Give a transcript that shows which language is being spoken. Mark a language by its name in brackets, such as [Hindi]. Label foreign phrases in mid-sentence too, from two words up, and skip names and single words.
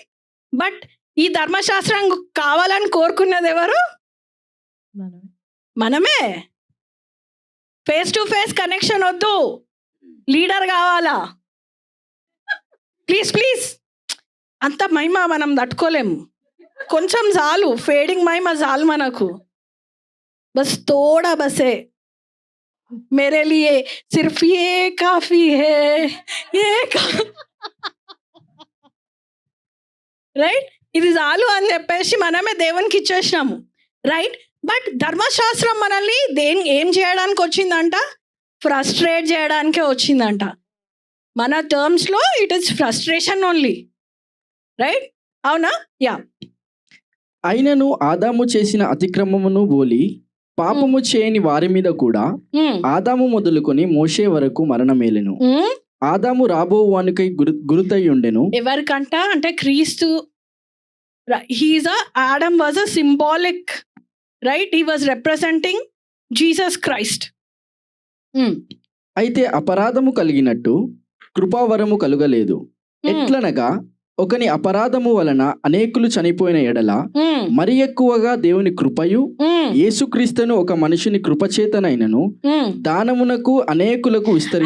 [Telugu] బట్ ఈ ధర్మశాస్త్రం కావాలని కోరుకున్నది ఎవరు, మనమే. [English] face to face connection [Telugu] వద్దు, లీడర్ కావాలా, ప్లీజ్. అంత మహిమ మనం తట్టుకోలేము, కొంచెం చాలు, ఫేడింగ్ మహిమ చాలు మనకు. [Hindi] बस थोड़ा बसे मेरे लिए सिर्फ ये काफी है, [Telugu] రైట్. ఇది చాలు అని చెప్పేసి మనమే దేవునికి ఇచ్చేసినాము, రైట్. బట్ ధర్మశాస్త్రం మనల్ని ఏం చేయడానికి వచ్చిందంట, ఫ్రస్ట్రేట్ చేయడానికే వచ్చిందంట. మన టర్మ్స్లో [English] it is frustration only, [Telugu] రైట్, అవునా. యా. అయినను ఆదాము చేసిన అతిక్రమమును బోలి పాపము చేయని వారి మీద కూడా ఆదాము మొదలుకొని మోషే వరకు మరణమేలెను. ఆదాము రాబోవానికై గురుతై ఉండెను. ఎవరికంట అంటే క్రీస్తు. [English] Adam was a symbolic, right, he was representing Jesus Christ. [Telugu] అయితే అపరాధము కలిగినట్టు కృపావరము కలుగలేదు. ఎట్లనగా ఒకని అపరాధము వలన అనేకులు చనిపోయిన ఎడల మరి ఎక్కువగా దేవుని కృపయు యేసుక్రీస్తును ఒక మనిషిని కృపచేతనైనను దానమునకు అనేకులకు విస్తరించెను.